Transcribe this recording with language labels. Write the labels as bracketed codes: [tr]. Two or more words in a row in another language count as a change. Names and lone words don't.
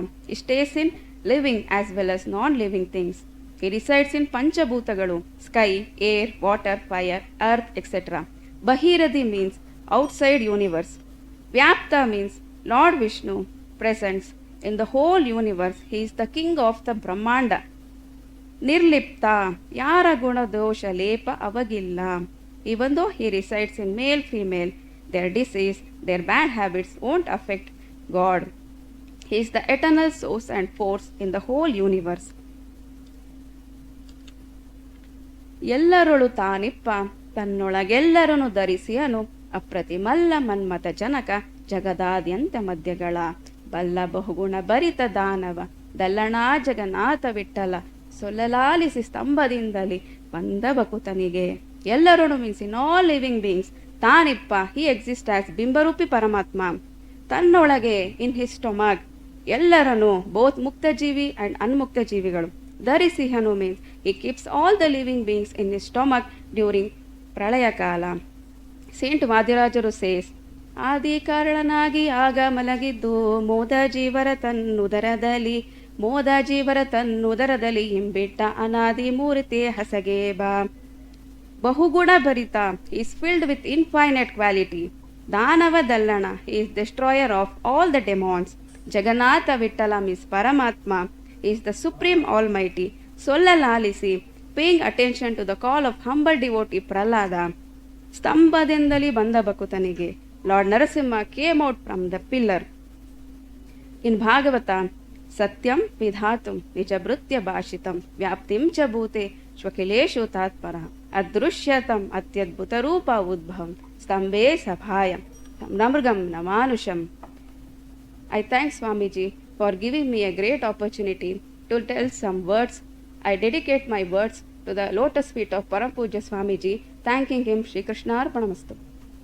[en] He stays in living as well as non-living things. He resides in Panchabhutagalu, sky, air, water, fire, earth, etc. Bahiradi means outside universe. Vyapta means Lord Vishnu presents in the whole universe. He is the king of the Brahmanda. [kn] ನಿರ್ಲಿಪ್ತ, ಯಾರ ಗುಣ ದೋಷ ಲೇಪ ಆಗಿಲ್ಲ. [en] Even though he resides in male, female, their disease, their bad habits won't affect God. He is the eternal source and force in the whole universe. [kn] ಎಲ್ಲರೊಳು ತಾನಿಪ್ಪ ತನ್ನೊಳಗೆಲ್ಲರನ್ನು ಧರಿಸಿಯನು ಅಪ್ರತಿಮಲ್ಲ ಮನ್ಮಥ ಜನಕ ಜಗದಾದ್ಯಂತ ಮಧ್ಯಗಳ ಬಲ್ಲ ಬಹುಗುಣ ಭರಿತ ದಾನವ ದಲ್ಲಣಾ ಜಗನ್ನಾಥ ವಿಠಲ ಸೊಲ್ಲಲಾಲಿಸಿ ಸ್ತಂಭದಿಂದಲಿ ಬಂದ ಬಕುತನಿಗೆ. [en] ಎಲ್ಲರೊಳು means in all living beings, ತಾನಿಪ್ಪ he exist as [kn] ಬಿಂಬರೂಪಿ ಪರಮಾತ್ಮ. [en] ತನ್ನೊಳಗೆ in his stomach ಎಲ್ಲರನ್ನು ಬೋತ್ ಮುಕ್ತಜೀವಿ ಆ್ಯಂಡ್ [kn] ಅನ್ಮುಕ್ತ ಜೀವಿಗಳು ಧರಿಸಿಹನು [en] means he keeps all the living beings in his stomach during [kn] ಪ್ರಳಯ ಕಾಲ. ಸೇಂಟ್ ವಾದಿರಾಜರು ಸೇಸ್, ಆದಿ ಕಾರಣನಾಗಿ ಆಗ ಮಲಗಿದ್ದು ಮೋದ ಜೀವರ ತನ್ನುದರದಲ್ಲಿ ಹಿಂಬಿಟ್ಟ ಅನಾದಿ ಮೂರ್ತಿ ಹಸಗೆ ಬಾ. ಬಹುಗುಣ ಭರಿತ, [en] is filled with infinite quality. [kn] ದಾನವ ದಲ್ಲಣ, [en] is destroyer of all the demons. ಜಗನ್ನಾಥ ವಿಠಲ miss Paramatma is the supreme almighty. ಸೊಲ್ಲಲಾಲಿಸಿ, paying attention to the call of humble devotee Prahlada. [kn] ಸ್ತಂಭದಿಂದಲೇ ಬಂದ ಬಕುತನಿಗೆ [en] Lord Narasimha came out from the pillar. in Bhagavata, [sa] ಸತ್ಯಂ ವಿಧಾತುಂ ನಿಜಭೃತ್ಯ ಭಾಷಿತಂ ವ್ಯಾಪ್ತಿಂ ಚ ಭೂತೆ ಶ್ವಖಿಲೇಶು ತಾತ್ಪರ ಅದೃಶ್ಯತಂ ಅತ್ಯದ್ಭುತ ರೂಪ ಉದ್ಭವಂ ಸ್ತಂಭೆ ಸಭಾಯಂ ನಮೃಗಂ ನಮಾನುಷಂ. [en] I thank Swamiji for giving me a great opportunity to tell some words. I dedicate my words to the lotus feet of Param Pujya Swamiji, thanking him. [sa] श्री कृष्ण अर्पणमस्तु.